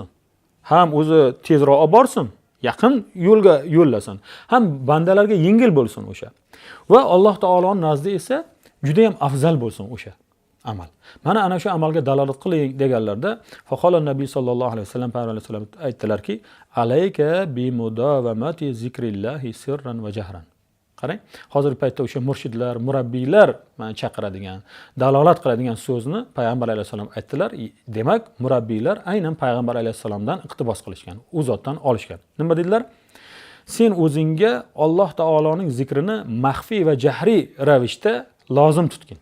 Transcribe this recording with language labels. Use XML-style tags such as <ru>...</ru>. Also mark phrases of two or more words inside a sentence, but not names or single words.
<uz>Ham o'zi tezroq olib borsin, yaqin yo'lga yo'llasin, ham bandalarga yengil bo'lsin o'sha. Va Alloh taoloning nazdida esa juda ham afzal bo'lsin o'sha amal. Mana ana shu amalga dalolat qiling deganlarda,</uz> <ar>فقال النبي صلى الله عليه وسلم</ar> <uz>payg'ambar alayhisalom aytdilarki,</uz> <ar>عليك بمداومة ذكر الله سرا وجهرا.</ar> <uz>Qarang, hozirgi paytda o'sha murshidlar, murabbiylar chaqiradigan, dalolat qiladigan so'zni payg'ambar alayhisalom aytdilar. Demak, murabbiylar aynan payg'ambar alayhisalomdan iqtibos qilishgan, u zotdan olishgan. Nima dedilar? Sen o'zingga Alloh taoloning zikrini maxfiy va jahriy ravishda lozim tutgin.</uz>